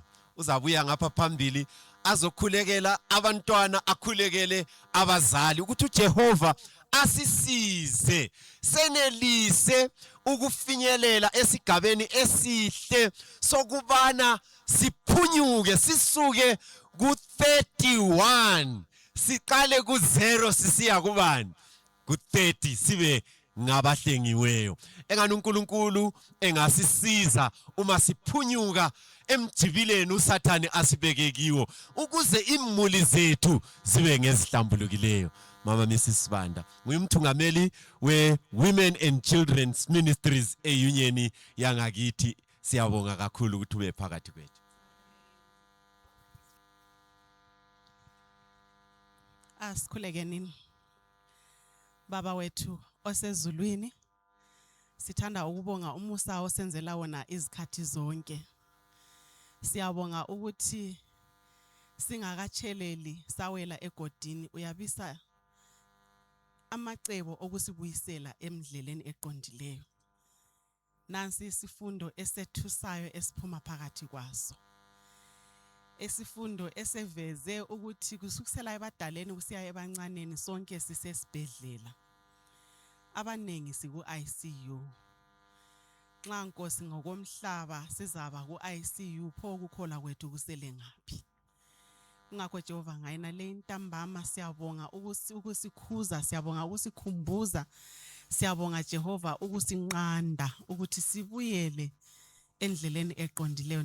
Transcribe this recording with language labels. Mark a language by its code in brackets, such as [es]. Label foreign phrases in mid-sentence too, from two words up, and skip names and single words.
[nd] Uzabuya ngapha phambili azokhulekela abantwana akhulekele abazali ukuthi uJehova asisize senelise ukufinyelela esigabeni esihle sokubana siphunyuke sisuke ku31 siqale ku0 sisiya kubani ku30 sibe ngabahlengiweyo. Engani uNkulunkulu engasisiza uma siphunyuka emjibileni uSathane asibeke kiwo ukuze imuli zethu zibe ngezihlambulukileyo. Mama Mrs Sibanda nguyumthungameli we-Women and Children's Ministries eunion yangakithi. Siyabonga kakhulu ukuthi ube phakathi kwethu. Asikhulekeni baba wethu osezulwini, sithanda ukubonga umusa osenzela wona izikhathi zonke. Siyabonga ukuthi singakatsheleli sawela egodini uyabisa amacebo okusibuyisela emdleleni eqondileyo. Nansi isifundo esethusayo esiphuma phakathi kwaso. Esifundo eseveze ukuthi kusukisela ebadaleni kusiya ebancaneni sonke sisesibhedlela. Abanengi siku ICU. Nxa Nkosi ngokomhlaba sizaba ku ICU pho kukhola kwethu kusele ngaphi. Ngakho Jehova ngayina le intambama siyabonga ukusikhuza, siyabonga ukusikhumbuza, siyabonga Jehova ukusinqanda ukuthi sibuyele endleleni eqondileyo.